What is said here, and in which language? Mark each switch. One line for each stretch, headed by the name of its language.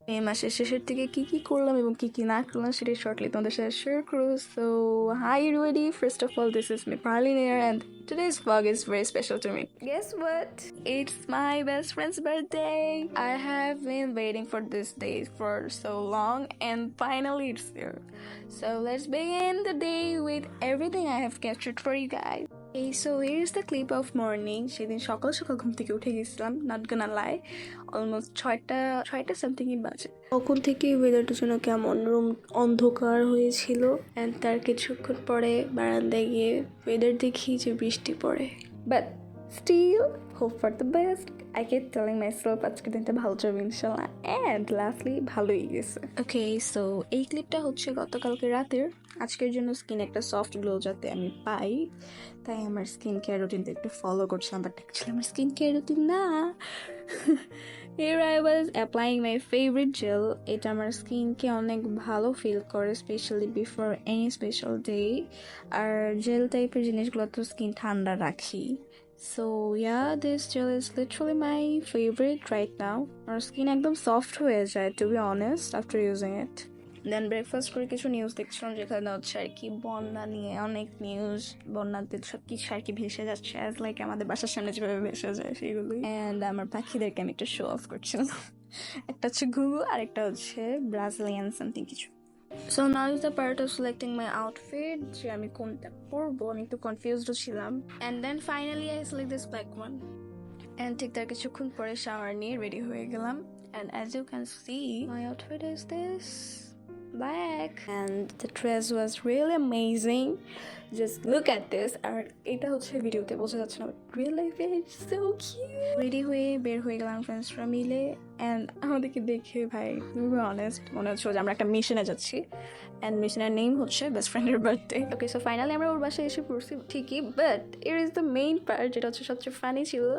Bangla: এই মাসের শেষের দিকে কি করলাম এবং কি না করলাম সেটা শর্টলি তোমাদের সাথে শেয়ার করবো।
English: So hi everybody, first of all this is me Parleen here and today's vlog is very special to me. Guess what? It's my best friend's birthday. I have been waiting for this day for so long and finally it's here. So let's begin the day with everything I have captured for you guys. Okay, so here's the clip of morning.
Bangla: সেদিন সকাল সকাল ঘুম থেকে উঠে গেছিলাম,
English: not gonna lie,
Bangla: almost ছয়টা সামথিংই বাজে। তখন থেকে ওয়েদারটা যেন কেমন রুম অন্ধকার হয়েছিল অ্যান্ড তার কিছুক্ষণ পরে বারান্দায় গিয়ে ওয়েদার দেখি যে বৃষ্টি পড়ে,
English: But still hope for the best. I keep telling myself
Bangla: আজকের দিনটা ভালো যাবে ইনশাল্লাহ, অ্যান্ড লাস্টলি ভালোই গেছে। ওকে, সো এই ক্লিপটা হচ্ছে গতকালকে রাতের। আজকের জন্য স্কিন একটা সফট গ্লো যাতে আমি পাই, তাই আমার স্কিন কেয়ার রুটিনটা একটু ফলো করছিলাম, বাট অ্যাকচুয়ালি আমার স্কিন কেয়ার রুটিন না।
English: Here I was applying my favorite gel.
Bangla: এটা আমার স্কিনকে অনেক ভালো ফিল করে,
English: Specially before any special day.
Bangla: আর জেল টাইপের জিনিসগুলো তো স্কিন ঠান্ডা রাখি।
English: So yeah, this gel is literally my favorite right now. Our skin
Bangla: একদম সফট হয়ে যায়,
English: to be honest, after using it.
Bangla: Then breakfast করে কিছু নিউজ দেখছিলাম, যেখানে হচ্ছে আর কি বন্যা নিয়ে অনেক নিউজ, বন্যাতে সব কিছু আর কি ভেসে যাচ্ছে, অ্যাজ লাইক আমাদের বাসার সামনে যেভাবে ভেসে যায় সেগুলোই। অ্যান্ড আমার পাখিদেরকে আমি একটা শো অফ করছিলাম। একটা হচ্ছে ঘুঘু আর একটা হচ্ছে ব্রাজিলিয়ান সামথিং কিছু।
English: So now is the part of selecting my outfit,
Bangla: যে আমি কোনটা পরবো, আমি একটু কনফিউজড ছিলাম।
English: And then finally I select this black one.
Bangla: And ঠিক তার কিছুক্ষণ পরে শাওয়ার নিয়ে রেডি হয়ে গেলাম।
English: And as you can see, my outfit is this black and the dress was really amazing. Just look at this.
Bangla: আর এটা হচ্ছে ভিডিওতে বোঝা যাচ্ছে না, রিয়েল লাইফে
English: It's so cute.
Bangla: রেডি হয়ে বের হয়ে গেলাম ফ্রেন্ডসরা মিলে, অ্যান্ড আমাদেরকে দেখে ভাই টু বি অনেস্ট মনে হচ্ছে যে আমরা একটা মিশনে যাচ্ছি, অ্যান্ড মিশনের নেম হচ্ছে বেস্ট ফ্রেন্ডের বার্থডে। ওকে, সো ফাইনালি আমরা ওর বাসায় এসে পড়ছি ঠিকই,
English: but it is the main part,
Bangla: যেটা হচ্ছে সবচেয়ে ফানি ছিল।